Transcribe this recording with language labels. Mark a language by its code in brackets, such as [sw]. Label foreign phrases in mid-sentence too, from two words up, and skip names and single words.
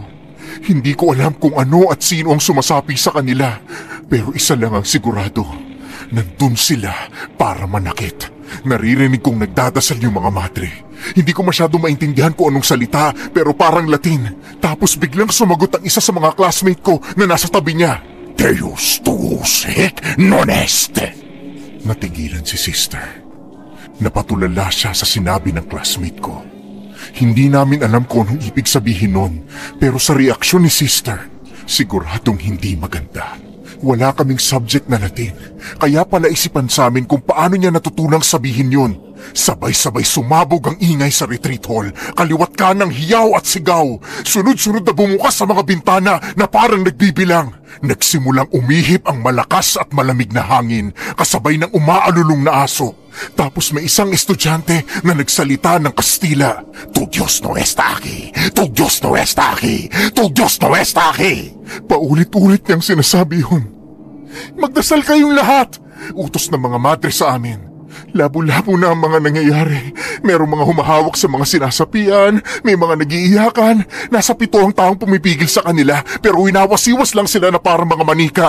[tl] Hindi ko alam kung ano at sino ang sumasapi sa kanila. Pero isa lang ang sigurado. Nandun sila para manakit. Naririnig kong nagdadasal yung mga madre. Hindi ko masyado maintindihan kung anong salita pero parang Latin. Tapos biglang sumagot ang isa sa mga classmate ko na nasa tabi niya. [la] Deus tuus hic non est. [tl] Natigilan si sister. Napatulala siya sa sinabi ng classmate ko. Hindi namin alam kung anong ibig sabihin nun, pero sa reaksyon ni sister, siguradong hindi maganda. Wala kaming subject na Latin, kaya pala isipan sa amin kung paano niya natutunang sabihin yun. Sabay-sabay sumabog ang ingay sa [en] retreat hall, [tl] kaliwat kanang hiyaw at sigaw. Sunod-sunod na bumukas sa mga bintana na parang nagbibilang. Nagsimulang umihip ang malakas at malamig na hangin, kasabay ng umaalulong na aso. Tapos may isang estudyante na nagsalita ng Kastila. [es] Tu Dios no está aquí! Tu Dios no está aquí! Tu Dios no está aquí! [tl] Paulit-ulit niyang sinasabi yun. Magdasal kayong lahat! Utos ng mga madre sa amin. Labo-labo na ang mga nangyayari. Merong mga humahawak sa mga sinasapian, may mga nagiiyakan. Nasa 7 ang taong pumipigil sa kanila pero winawasiwas lang sila na parang mga manika.